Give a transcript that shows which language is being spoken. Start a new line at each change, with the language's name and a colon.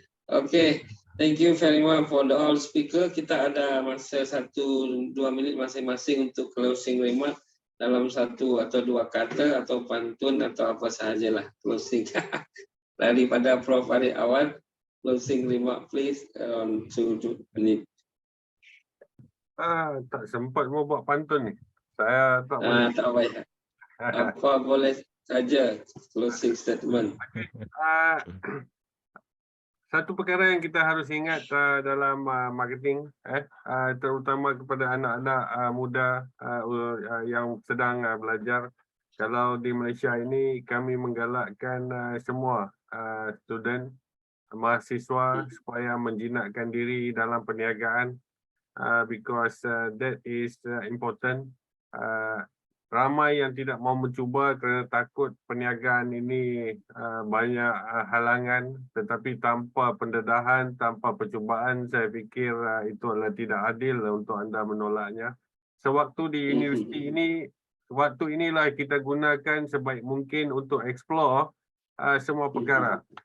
English: Oke, thank you very much for the all speaker.
Malay: Kita ada masa 1-2 menit masing-masing untuk closing remark dalam 1 atau 2 kata atau pantun atau apa sajalah closing. Daripada Prof. Farid awal,
English: closing remark please on 2 menit.
Malay: Tak sempat mau buat pantun ni. Saya tak boleh. Tak payah. Apa boleh saja closing statement. Satu perkara yang kita harus ingat dalam marketing, terutama kepada anak-anak muda yang sedang belajar. Kalau di Malaysia ini kami menggalakkan semua student, mahasiswa supaya menjinakkan diri dalam perniagaan.
English: Because that is important.
Malay: Ramai yang tidak mau mencuba kerana takut perniagaan ini banyak halangan, tetapi tanpa pendedahan, tanpa percubaan, saya fikir itu adalah tidak adil untuk anda menolaknya. Sewaktu di universiti ini, waktu inilah kita gunakan sebaik mungkin untuk explore semua perkara.